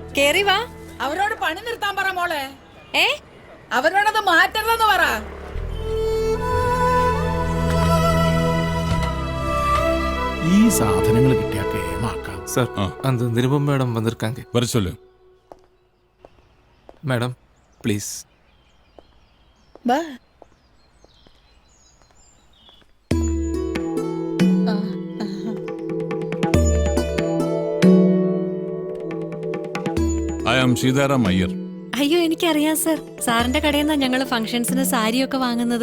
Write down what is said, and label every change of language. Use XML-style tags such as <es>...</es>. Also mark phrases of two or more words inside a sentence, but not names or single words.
<ml>കേറി വാ. അവരോട് പണി നിർത്താൻ പറ മോളെ. ഏ അവരോടത് മാറ്റരുതെന്ന് പറ. ഈ സാധനങ്ങൾ കിട്ടിയാ കേമാക്കാം.</ml> <ta>சார் அந்த நிருபம் மேடம் வந்திருக்காங்க. வர சொல்லு.</ta> <en>madam please.</en> <ml>വാ.</ml> <en>ഐ ആം സീതാറാം അയ്യർ.</en> <ml>അയ്യോ എനിക്കറിയാം സർ. സാറിന്റെ കടയിൽ നിന്നാ ഞങ്ങള് ഫംഗ്ഷൻസിന് സാരിയൊക്കെ വാങ്ങുന്നത്.</ml>